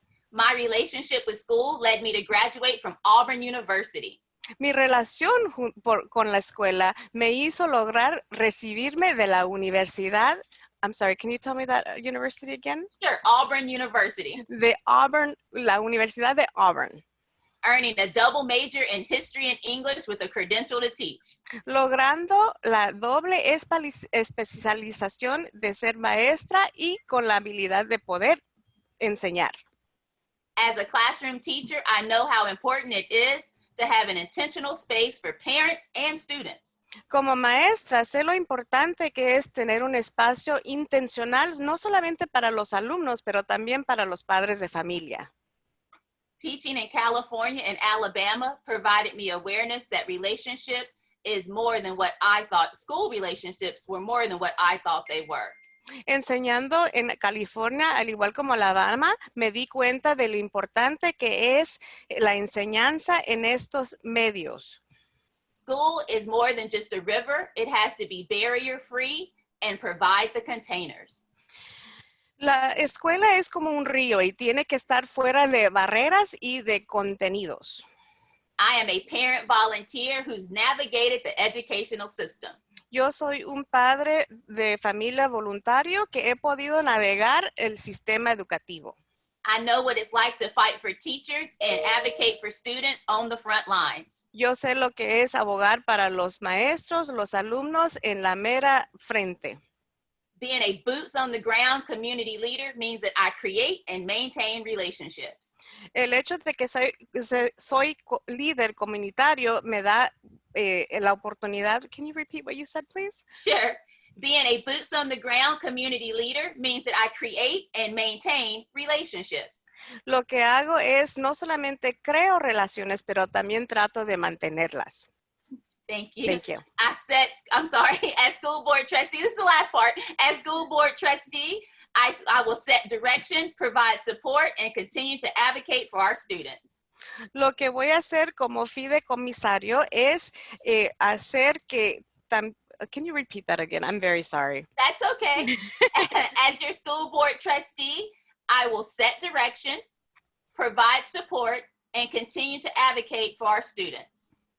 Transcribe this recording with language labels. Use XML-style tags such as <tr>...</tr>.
<en>My relationship with school led me to graduate from Auburn University.</en> <es>Mi relación con la escuela me hizo lograr recibirme de la universidad.</es> <en>I'm sorry, can you tell me that university again? Sure, Auburn University.</en> <es>De Auburn, la Universidad de Auburn.</es> <en>Earning a double major in history and English with a credential to teach.</en> <es>Logrando la doble especialización de ser maestra y con la habilidad de poder enseñar.</es> <en>As a classroom teacher, I know how important it is to have an intentional space for parents and students.</en> <es>Como maestra, sé lo importante que es tener un espacio intencional, no solamente para los alumnos, pero también para los padres de familia.</es> <en>Teaching in California and Alabama provided me awareness that relationship is more than what I thought. School relationships were more than what I thought they were.</en> <es>Enseñando en California, al igual como Alabama, me di cuenta de lo importante que es la enseñanza en estos medios.</es> <en>School is more than just a river. It has to be barrier-free and provide the containers.</en> <es>La escuela es como un río y tiene que estar fuera de barreras y de contenidos.</es> <en>I am a parent volunteer who's navigated the educational system.</en> <es>Yo soy un padre de familia voluntario que he podido navegar el sistema educativo.</es> <en>I know what it's like to fight for teachers and advocate for students on the front lines.</en> <es>Yo sé lo que es abogar para los maestros, los alumnos en la mera frente.</es> <en>Being a boots on the ground community leader means that I create and maintain relationships.</en> <es>El hecho de que soy líder comunitario me da la oportunidad.</es> <en>Can you repeat what you said, please? Sure. Being a boots on the ground community leader means that I create and maintain relationships.</en> <es>Lo que hago es no solamente creo relaciones, pero también trato de mantenerlas.</es> <en>Thank you. Thank you. I'm sorry, as school board trustee, this is the last part. As school board trustee, I will set direction, provide support, and continue to advocate for our students.</en> <es>Lo que voy a hacer como fideicomisario es hacer que...</es> <en>Can you repeat that again? I'm very sorry. That's okay. As your school board trustee, I will set direction, provide support, and continue to advocate for our students.</en>